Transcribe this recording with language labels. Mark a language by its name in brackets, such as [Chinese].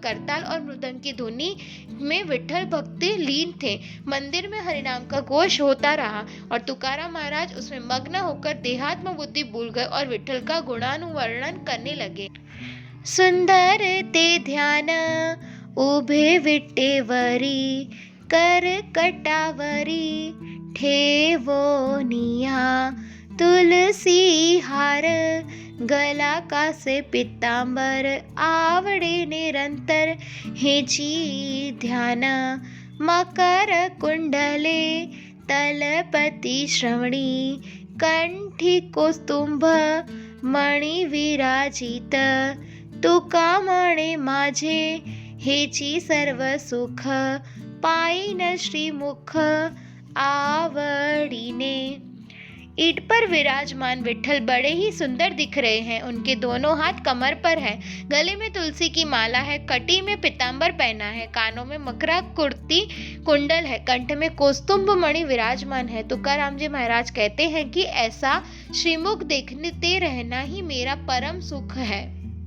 [Hindi] करताल और मृदंग की धुनी में विट्ठल भक्त लीन थे। मंदिर में हरिनाम का घोष होता रहा और तुकाराम महाराज उसमें मग्न होकर देहात्म बुद्धि भूल गए और विट्ठल का गुणानुवर्णन करने लगे। [Marathi] सुंदर ते ध्यान उभे विटेवरी कर कटावरी ठेवो निया तुलसी हार गला कासे पितांबर आवडे निरंतर हेची ध्यान मकर कुंडले तलपति श्रवणी कंठी कौस्तुंभ मणि विराजित तुका म्हणे माझे हेची सर्व सुख पायीन श्रीमुख आवडीने। [Hindi] ईंट पर विराजमान विट्ठल बड़े ही सुंदर दिख रहे हैं। उनके दोनों हाथ कमर पर है, गले में तुलसी की माला है, कटी में पीतांबर पहना है, कानों में मकरा कुर्ती कुंडल है, कंठ में कौस्तुंभ मणि विराजमान है। तुकाराम जी महाराज कहते हैं कि ऐसा श्रीमुख देखते रहना ही मेरा परम सुख है।